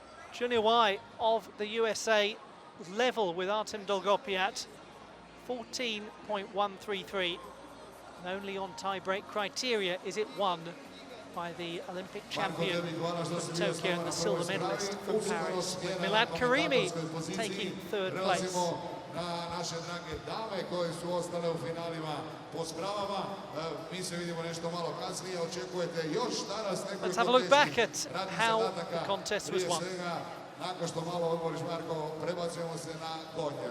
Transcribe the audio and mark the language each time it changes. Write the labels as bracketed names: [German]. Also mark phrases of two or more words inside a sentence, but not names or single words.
[English] Junior Y of the USA level with Artem Dolgopiat, 14.133. And only on tie-break criteria is it won by the Olympic champion from Tokyo and the silver medalist from Paris, with Milad Karimi taking third place. [Croatian] Na naše drage dame koje su ostale u finalima po spravama. Mi se vidimo nešto malo kasnije, očekujete još danas nekoliko [English] Let's have a look back at how the contest was won. [Croatian] Nakon što malo odmoriš, Marko, prebacujemo se na konja.